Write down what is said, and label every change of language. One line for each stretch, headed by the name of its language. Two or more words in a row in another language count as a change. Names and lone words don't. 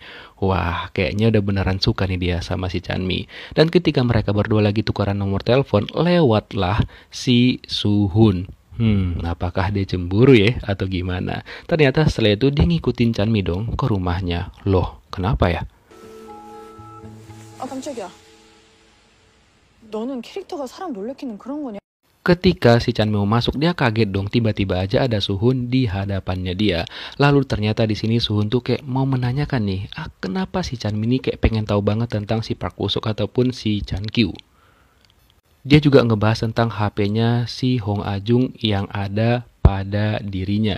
Indonesian: Wah, kayaknya udah beneran suka nih dia sama si Chanmi. Dan ketika mereka berdua lagi tukaran nomor telepon, lewatlah si Suhun. Apakah dia cemburu ya atau gimana? Ternyata setelah itu dia ngikutin Chanmi dong ke rumahnya. Loh, kenapa ya?
Korean: 깜짝이야. 너는 캐릭터가 사람 놀래키는 그런 거냐?
Indonesian: Ketika si Chanmi mau masuk, dia kaget dong. Tiba-tiba aja ada Suhun di hadapannya dia. Lalu ternyata di sini Suhun tuh kayak mau menanyakan nih, kenapa si Chanmi ini kayak pengen tahu banget tentang si Park Woo-sok ataupun si Chan-kyu. Dia juga ngebahas tentang HP-nya si Hong Ajung yang ada pada dirinya.